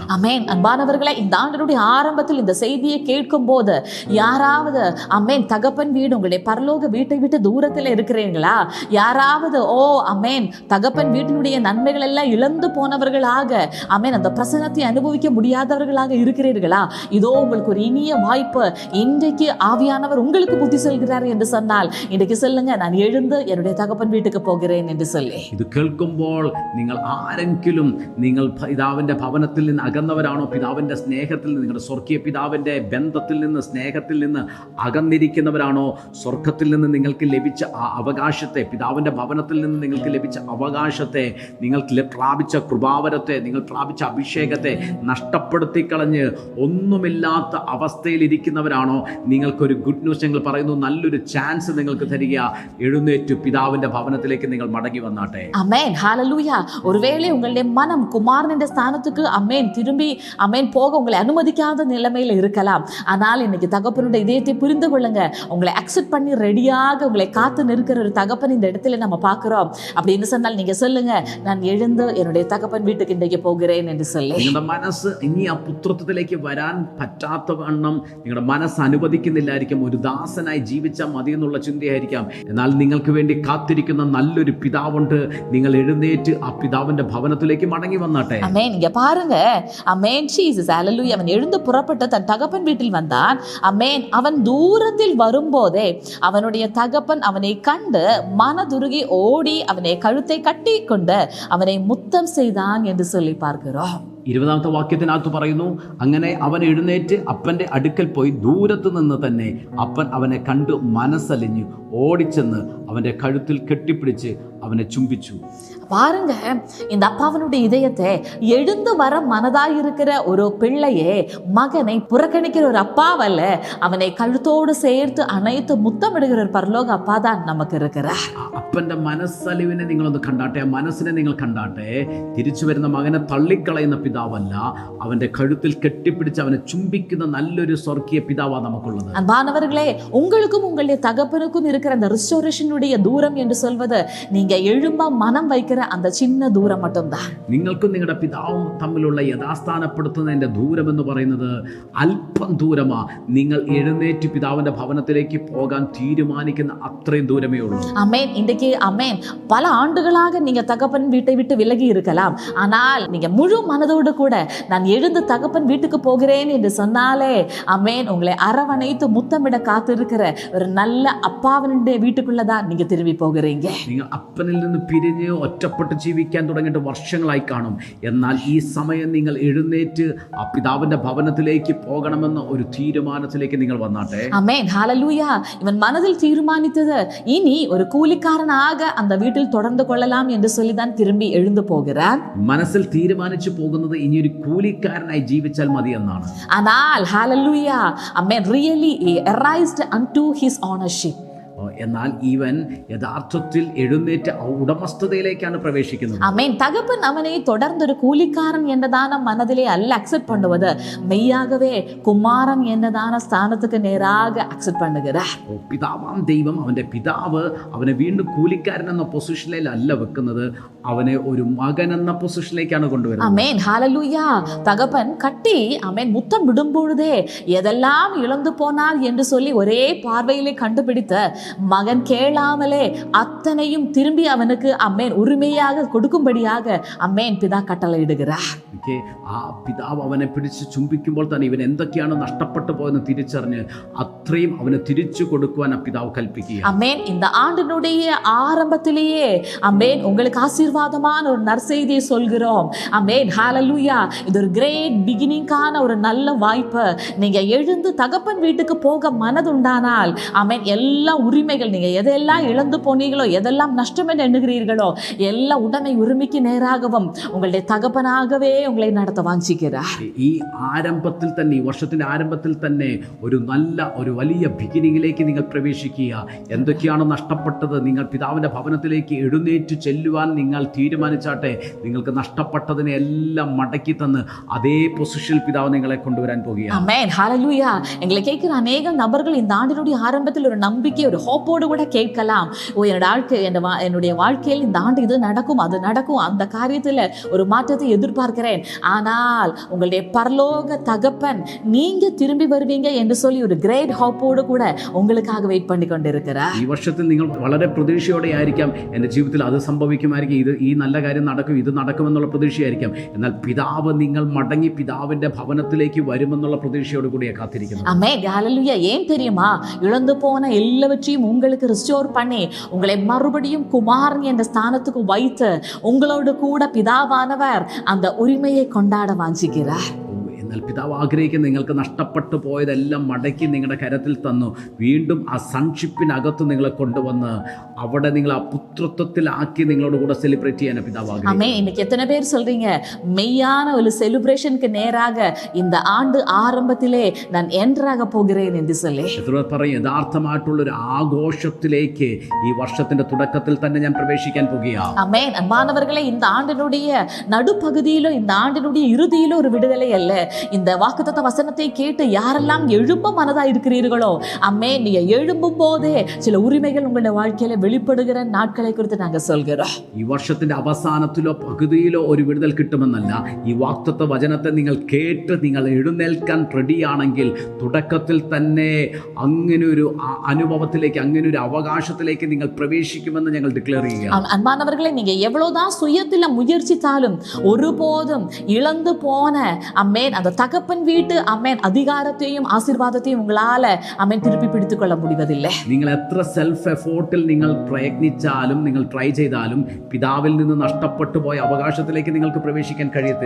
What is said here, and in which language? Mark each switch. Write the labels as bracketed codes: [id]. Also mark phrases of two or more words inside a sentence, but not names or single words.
[ta] அமேன். அன்பானவர்களே, இந்த ஆண்டினுடைய ஆரம்பத்தில் இந்த செய்தியை கேட்கும் போது யாராவது அமேன் தகப்பன் வீடு, உங்களுடைய பரலோக வீட்டை விட்டு தூரத்தில் இருக்கிறீர்களா? யாராவது அமேன் தகப்பன் வீட்டினுடைய நன்மைகள் எல்லாம் இழந்து போனவர்களாக, அமேன் அந்த பிரசன்னத்தை அனுபவிக்க முடியாதவர்களாக இருக்கிறீர்களா? இதோ உங்களுக்கு ஒரு இனிய வாய்ப்பு. இன்றைக்கு ஆவியானவர் உங்களுக்கு புத்தி சொல்கிறார் என்று சொன்னால் இன்றைக்கு சொல்லுங்க, நான் எழுந்து என்னுடைய தகப்பன் வீட்டுக்கு போகிறேன் என்று சொல்லி. [ml] ഇത് കേൾക്കുമ്പോൾ നിങ്ങൾ ആരെങ്കിലും നിങ്ങൾ പിതാവിൻ്റെ ഭവനത്തിൽ നിന്ന് അകന്നവരാണോ, പിതാവിൻ്റെ സ്നേഹത്തിൽ നിന്ന്, നിങ്ങളുടെ സ്വർഗീയ പിതാവിൻ്റെ ബന്ധത്തിൽ നിന്ന്, സ്നേഹത്തിൽ നിന്ന് അകന്നിരിക്കുന്നവരാണോ, സ്വർഗത്തിൽ നിന്ന് നിങ്ങൾക്ക് ലഭിച്ച ആ അവകാശത്തെ, പിതാവിൻ്റെ ഭവനത്തിൽ നിന്ന് നിങ്ങൾക്ക് ലഭിച്ച അവകാശത്തെ, നിങ്ങൾ പ്രാപിച്ച കൃപാവരത്തെ, നിങ്ങൾ പ്രാപിച്ച അഭിഷേകത്തെ നഷ്ടപ്പെടുത്തി കളഞ്ഞ് ഒന്നുമില്ലാത്ത അവസ്ഥയിലിരിക്കുന്നവരാണോ, നിങ്ങൾക്കൊരു [en] good news [ml] ഞങ്ങൾ പറയുന്നു. നല്ലൊരു ചാൻസ് നിങ്ങൾക്ക് തരിക. എഴുന്നേറ്റ് പിതാവിൻ്റെ ഭവനത്തിലേക്ക് നിങ്ങൾ മടങ്ങി വന്നാട്ടെ. അമേൻ, ഹല്ലേലൂയ. [ta] ஒருவேளை உங்களுடைய மனம் குமாரனின் ஸ்தானத்துக்கு அமேன் திரும்பி அமேன் போக உங்களை அனுமதிக்காத நிலைமையில இருக்கலாம். ஆனால் இன்னைக்கு தகப்பனுடைய இதயத்தை புரிந்து கொள்ளுங்க. உங்களை அக்செப்ட் பண்ணி ரெடியாக உங்களை காத்து நிற்கிற ஒரு தகப்பன் இந்த இடத்துல நம்ம பார்க்கிறோம். அப்படின்னு சொன்னால் நீங்க சொல்லுங்க, நான் எழுந்து என்னுடைய தகப்பன் [ml] വീട്ടിലേക്ക് ഇന്നേക്ക് [ta] പോകുகிறேன் എന്ന് சொல்லி. [ml] നിങ്ങളുടെ മനസ്സ് ഇനി ആ പുത്രത്വത്തിലേക്ക് വരാൻ പറ്റാത്ത വണ്ണം നിങ്ങളുടെ മനസ്സ് അനുവദിക്കുന്നില്ലായിരിക്കും. ഒരു ദാസനായി ജീവിച്ചാൽ മതി എന്നുള്ള ചിന്തയായിരിക്കാം. എന്നാൽ നിങ്ങൾക്ക് വേണ്ടി കാത്തിരിക്കുന്ന നല്ലൊരു പിതാവുണ്ട്. നിങ്ങൾ എഴുന്നേറ്റ് ആ പിതാവിന്റെ ഭവനത്തിലേക്ക് മടങ്ങി വന്നാട്ടെ. അമേൻ. [ta] இங்க பாருங்க, அமேன் ஜீசஸ் ஹல்லேலூயா. அவன் எழுந்து புறப்பட்டு தன் தகப்பன் வீட்டில் வந்தான். அமேன். அவன் தூரத்தில் வரும்போதே அவனுடைய தகப்பன் அவனை கண்டு மனதுருகி ஓடி அவனை கழுத்தை கட்டி கொண்டு அவனை முத்தம் செய்தான் என்று சொல்லி பார்க்கிறோம். [ml] 20ാമത്തെ വാക്യത്തിനകത്ത് പറയുന്നു, അങ്ങനെ അവൻ എഴുന്നേറ്റ് അപ്പൻ്റെ അടുക്കൽ പോയി ദൂരത്ത് നിന്ന് തന്നെ അപ്പൻ അവനെ കണ്ടു മനസ്സലിഞ്ഞു ഓടിച്ചെന്ന് അവൻ്റെ കഴുത്തിൽ [ta] கெட்டிப்பிடிச்சு அவனை [ml] ചുംബിച്ചു. [ta] பாருங்க, இந்த அப்பாவனுடைய இதயத்தை எழுந்து வர மனதாயிருக்கிற ஒரு பிள்ளையே, மகனை புறக்கணிக்கிற ஒரு அப்பாவல்ல, அவனை கழுத்தோடு சேர்த்து அனைத்து முத்தமிடுகிற ஒரு பரலோக அப்பா தான் நமக்கு இருக்கிறார். [ml] അപ്പൻ്റെ മനസ്സലിവിനെ നിങ്ങളൊന്ന് കണ്ടാട്ടെ, ആ മനസ്സിനെ നിങ്ങൾ കണ്ടാട്ടെ. തിരിച്ചു വരുന്ന മകനെ തള്ളിക്കളയുന്ന പിതാവല്ല, അവൻ്റെ കഴുത്തിൽ കെട്ടിപ്പിടിച്ച് അവനെ ചുംബിക്കുന്ന നല്ലൊരു സ്വർഗീയ പിതാവാണ് നമുക്കുള്ളത്. [ta] அன்பானவர்களே, உங்களுக்கும் உங்களுடைய தகப்பனுக்கும் இருக்கிற அந்த ரிஸ்டோரேஷனுடைய தூரம் என்று சொல்வது நீங்க எழும்ப மனம் வைக்கிற அந்த சின்ன ദൂരം மட்டும்தான். [ml] നിങ്ങൾക്കും നിങ്ങളുടെ പിതാവും തമ്മിലുള്ള യഥാസ്ഥാനപ്പെടുത്തുന്നതിന്റെ ദൂരം എന്ന് പറയുന്നത് അല്പം ദൂരമാ. നിങ്ങൾ എഴുന്നേറ്റ് പിതാവിന്റെ ഭവനത്തിലേക്ക് പോകാൻ തീരുമാനിക്കുന്ന അത്രയും ദൂരമേ ഉള്ളൂ. [ta] அமேன். இன்றைக்கு அமேன், பல ஆண்டுகளாக நீங்க தகப்பன் வீட்டை விட்டு விலகி இருக்கலாம். ஆனால் நீங்க முழு மனதோடு கூட நான் எழுந்து தகப்பன் வீட்டுக்கு போகிறேன் என்று சொன்னாலே அமேன், உங்களை அரவணைத்து முத்தமிட காத்திருக்கிற ஒரு நல்ல அப்பாவனுடைய வீட்டுக்குள்ளதான் நீங்க திரும்பி போகிறீங்க. [ml] നിങ്ങൾ അപ്പനിൽ നിന്ന് പിരിഞ്ഞ് ഒറ്റപ്പെട്ട് ജീവിക്കാൻ തുടങ്ങിയിട്ട് വർഷങ്ങളായി കാണും. എന്നാൽ ഈ സമയം നിങ്ങൾ എഴുന്നേറ്റ് ആ പിതാവിന്റെ ഭവനത്തിലേക്ക് പോകണമെന്ന ഒരു തീരുമാനത്തിലേക്ക് നിങ്ങൾ വന്നാട്ടെ. [ta] அமேன், ஹல்லேலூயா. இவன் மனதில் தீர்மானித்தது இனி ஒரு கூலிக்காரனாக அந்த வீட்டில் தொடர்ந்து கொள்ளலாம் என்று சொல்லிதான் திரும்பி எழுந்து போகிறான். [ml] മനസ്സിൽ തീരുമാനിച്ചു പോകുന്നത് ഇനി ഒരു കൂലിക്കാരനായി ജീവിച്ചാൽ മതി എന്നാണ്. [ta] ஆனால் ஹல்லேலூயா, அமேன், [en] really he arised unto his ownership. [ml] എന്നാൽ ഇവൻ യഥാർത്ഥത്തിൽ എഴുന്നേറ്റ് ഉടമസ്ഥതയിലേക്കാണ് പ്രവേശിക്കുന്നത്. അമേൻ. [ta] തകപ്പൻ അവനെ തുടർന്നൊരു കൂലിക്കാരൻ എന്നതാണ് മനതിലെ അല്ല അക്സെപ്റ്റ് பண்ணுவது, மெய்யாகவே കുമാരൻ എന്നതാണ് സ്ഥാനத்துக்கு നേരാக അക്സെപ്റ്റ് பண்ணுகிறார். [ml] പിതാവാം ദൈവം, അവന്റെ പിതാവ് അവനെ വീണ്ടും കൂലിക്കാരൻ എന്ന പൊസിഷനിലല്ല വെക്കുന്നത്, അവനെ ഒരു മകൻ എന്ന പൊസിഷനിലേക്കാണ് കൊണ്ടുവരുന്നത്. അമേൻ, ഹല്ലേലൂയ. [ta] தகப்பன் கட்டி அமேன் முத்தம் விடும்பொழுதே எதெல்லாம் இழந்து போனால் என்று சொல்லி ஒரே பார்வையிலே கண்டுபிடித்த மகன் கேளாமலே அத்தனையும் திரும்பி அவனுக்கு அம்மேன் உரிமையாக கொடுக்கும்படியாக അമ്മേൻ പിതാ കട്ടളയിടുகிறாർ. [ml] ആ പിതാവ് അവനെ പിടിച്ച് ചുംബിക്കുമ്പോൾ തന്നെ ഇവൻ എന്തൊക്കെയാണ് നഷ്ടപ്പെട്ടു പോയെന്ന് തിരിച്ചറിഞ്ഞ് അത്രയും അവന് തിരിച്ചു കൊടുക്കുവാൻ ആ പിതാവ് കൽപ്പിക്കുക. അമ്മേൻ, [ta] இந்த ஆண்டினுடைய ஆரம்பத்திலேயே அம்மேன் உங்களுக்கு ஆசீர்வாதமான ஒரு நற்செய்தியை சொல்கிறோம். அம்மேன், ஹல்லேலூயா. இது ஒரு [en] great beginning [ta] ஒரு நல்ல வாய்ப்பு. நீங்க எழுந்து தகப்பன் வீட்டுக்கு போக மனதுண்டானால் அம்மேன், எல்லா உரிமைகள் நீங்க எதெல்லாம் இழந்து போனீங்களோ, எதெல்லாம் நஷ்டம் என்று எண்ணுகிறீர்களோ, எல்லா உடைமை உரிமைக்கு நேராகவும் உங்களுடைய தகப்பனாகவே உங்களை നടത്ത വാഞ്ചിக்கிறார். [ml] ഈ ആരംഭത്തിൽ തന്നെ, ഈ വർഷത്തിന്റെ ആരംഭത്തിൽ തന്നെ ഒരു വലിയ ബിഗിനിങ്ങിലേക്ക് നിങ്ങൾ പ്രവേശിക്കുക. എന്തൊക്കെയാണ് നഷ്ടപ്പെട്ടത്, നിങ്ങൾ പിതാവിന്റെ ഭവനത്തിലേക്ക് എഴുന്നേറ്റ് ചെല്ലുവാൻ നിങ്ങൾ തീരുമാനിച്ചാട്ടെ. നിങ്ങൾക്ക് നഷ്ടപ്പെട്ടതിനെ എല്ലാം മടക്കി തന്ന് അതേ പൊസിഷനിൽ പിതാവ് നിങ്ങളെ കൊണ്ടുവരാൻ പോകുകയാണ്. [ta] ஆமென், ஹல்லேலூயா. எங்களை கேட்கிற அநேக நபர்கள் இந்த ஆண்டினுடைய ஆரம்பத்தில் ஒரு நம்பிக்கை, ஒரு ஹோப்போடு கூட கேட்கலாம். என்னுடைய வாழ்க்கையில் இந்த ஆண்டு இது நடக்கும், அது நடக்கும், அந்த காரியத்தில் ஒரு மாற்றத்தை எதிர்பார்க்கிறேன். ஆனால் உங்களுடைய பரலோக தகப்பன் நீங்க திரும்பி வருவீங்க என்று சொல்லி ஒரு [en] great hope [ta] கூட உங்களுக்காக வெயிட் பண்ணி கொண்டிருக்கிறார். [ml] ഈ വർഷത്തിൽ നിങ്ങൾ വളരെ പ്രതീക്ഷയോടെ ആയിരിക്കാം, എൻ്റെ ജീവിതത്തിൽ അത് സംഭവിക്കുമായിരിക്കും, ഈ നല്ല കാര്യം നടക്കും, ഇത് നടക്കുമെന്നുള്ള പ്രതീക്ഷയായിരിക്കാം. എന്നാൽ പിതാവ് നിങ്ങൾ മടങ്ങി പിതാവിന്റെ ഭവനത്തിലേക്ക് വരുമെന്നുള്ള പ്രതീക്ഷയോട് കൂടിയാണ് കാത്തിരിക്കുന്നത്. [ta] ஆமென், ஹல்லேலூயா. ஏன் தெரியுமா? இழந்து போன எல்லாவற்றையும் உங்களுக்கு ரிஸ்டோர் பண்ணி உங்களை மறுபடியும் குமாரன் என்ற ஸ்தானத்துக்கு வைத்து உங்களோடு கூட பிதாவானவர் அந்த உரிமையை கொண்டாட வாஞ்சிக்கிறார். [ml] എന്നാൽ പിതാവ് ആഗ്രഹിക്കുന്ന നിങ്ങൾക്ക് നഷ്ടപ്പെട്ടു പോയതെല്ലാം മടക്കി നിങ്ങളുടെ കരത്തിൽ തന്നു വീണ്ടും ആ സൺഷിപ്പിനകത്ത് നിങ്ങളെ കൊണ്ടുവന്ന് അവിടെ നിങ്ങൾ ആ പുത്രത്വത്തിലാക്കി നിങ്ങളോട് കൂടെ സെലിബ്രേറ്റ് ചെയ്യാൻ പിതാവ് ആഗ്രഹിക്കുന്നു. [ta] ஆமென். இன்னைக்கு எத்தனை பேர் சொல்றீங்க மெய்யான ஒரு செலிப்ரேஷனுக்கு நேராக இந்த ஆண்டு ஆரம்பத்திலே நான் என்ட்ராக போகிறேன் என்று சொல்லி [ml] എത്ര പറയും യഥാർത്ഥമായിട്ടുള്ളൊരു ആഘോഷത്തിലേക്ക് ഈ വർഷത്തിന്റെ തുടക്കത്തിൽ തന്നെ ഞാൻ പ്രവേശിക്കാൻ പോകുകയാണ്. [ta] ஆமென். அன்பானவர்களே, இந்த ஆண்டினுடைய நடுப்பகுதியிலோ இந்த ஆண்டினுடைய இறுதியிலோ ஒரு விடுதலை அல்ல. இந்த வாக்குத்தத்த வசனத்தை கேட்டு யாரெல்லாம் எழும்ப மனதா இருக்கிறீர்களோ ஆமென், நீங்க எழும்பும் போதே சில உரிமைகள் உங்களுடைய வாழ்க்கையில வெளிப்படுகிற நாட்களை குறித்து நாங்க சொல்கிறோம். [ml] ഈ വർഷത്തിന്റെ അവസാനത്തിലോ പകുതിയിലോ ഒരു വിടുതൽ കിട്ടുമെന്നല്ല, ഈ വാക്തത്വ വചനത്തെ നിങ്ങൾ കേട്ട് നിങ്ങൾ എഴുന്നേൽക്കാൻ റെഡിയാണെങ്കിൽ തുടക്കത്തിൽ തന്നെ അങ്ങനെ ഒരു അനുഭവത്തിലേക്ക് അങ്ങനെ ഒരു അവകാശത്തിലേക്ക് നിങ്ങൾ പ്രവേശിക്കുമെന്ന് ഞങ്ങൾ ഡിക്ലെയർ ചെയ്യുക. [ta] அன்பானவர்களே, நீங்க எவ்வளவுதான் சுயத்துல முயற்சித்தாலும் ஒருபோதும் இழந்து போன அம்மேன் அந்த தகப்பன் வீட்டு அம்மேன் அதிகாரத்தையும் ஆசீர்வாதத்தையும் உங்களால அம்மேன் திருப்பி பிடித்துக் கொள்ள முடிவதில்லை. [ml] നിങ്ങൾ എത്ര [en] self effort [ml] നിങ്ങൾ പ്രയത്നിച്ചാലും നിങ്ങൾ ട്രൈ ചെയ്താലും പിതാവിൽ നിന്ന് നഷ്ടപ്പെട്ടു പോയ അവകാശത്തിലേക്ക് നിങ്ങൾക്ക് പ്രവേശിക്കാൻ കഴിയത്തില്ല.